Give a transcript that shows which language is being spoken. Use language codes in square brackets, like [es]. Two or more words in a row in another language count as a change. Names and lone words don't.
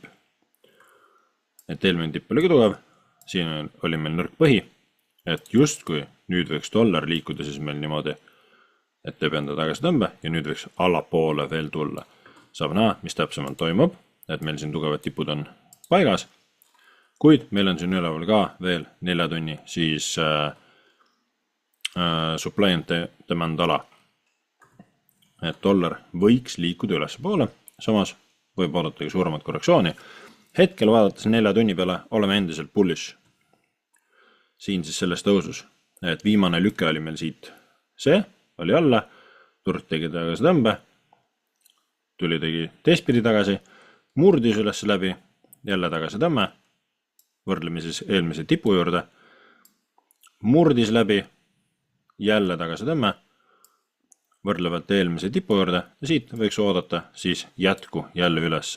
[et] Et eelmine tipp oli ka tugev, siin oli meil nõrk põhi, et justkui nüüd võiks dollar liikuda siis meil niimoodi, et teeb enda tagasi tõmbe ja nüüd võiks allapoole veel tulla. Saab näha, mis täpsemalt toimub, et meil siin tugevad tipud on paigas, kuid meil on siin üleval ka veel 4 tunni siis [en] supply and demand [et] ala. Et dollar võiks liikuda ülespoole, samas võib oodata suuremat korrektsiooni. Hetkel vaadates 4 tunni peale oleme endiselt bullish. Siin siis selles tõusus, et viimane lüke oli meil siit. See oli alla, turg tegi tagasi tõmbe, tuli tegi teistpidi tagasi, murdis üles läbi, jälle tagasi tõmme, võrdleme siis eelmise tipu juurde, murdis läbi, jälle tagasi tõmme, võrdlevalt eelmise tipu juurde ja siit võiks oodata siis jätku jälle ülesse.